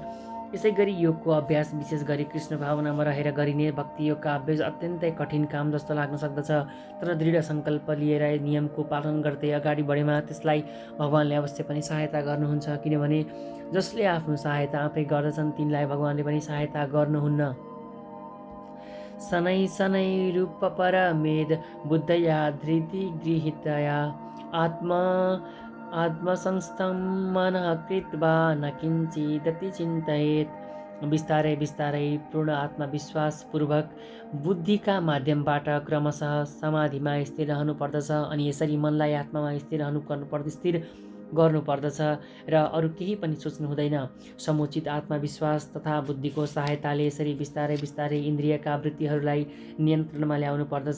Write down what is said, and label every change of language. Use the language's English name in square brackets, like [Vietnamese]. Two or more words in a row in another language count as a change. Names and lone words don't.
[Nepali] यसै गरी योगको अभ्यास विशेष गरी कृष्ण भावनामा रहेर गरिने भक्ति योगका अभ्यास अत्यन्तै कठिन काम जस्तो लाग्न सक्दछ, तर दृढ सङ्कल्प लिएर नियमको पालन गर्दै अगाडि बढेमा त्यसलाई भगवानले अवश्य पनि सहायता गर्नुहुन्छ। किनभने जसले आफ्नो सहायता आफै गर्दछन् तिनलाई भगवानले पनि सहायता गर्नुहुन्न। [Sanskrit] शनै शनै रूप परमेद बुद्धया धृति गृहीतया आत्मसंस्थं मनः कृत्वा न किञ्चिदपि चिन्तयेत्। [Nepali] बिस्तारै बिस्तारै पूर्ण आत्मविश्वासपूर्वक बुद्धिका माध्यमबाट क्रमशः समाधिमा स्थिर रहनु पर्दछ। अनि यसरी मनलाई आत्मामा स्थिर गर्नुपर्दछ र अरू केही पनि सोच्नु हुँदैन। समुचित आत्मविश्वास तथा बुद्धिको सहायताले यसरी बिस्तारै बिस्तारै इन्द्रियका वृत्तिहरूलाई नियन्त्रणमा ल्याउनु पर्दछ।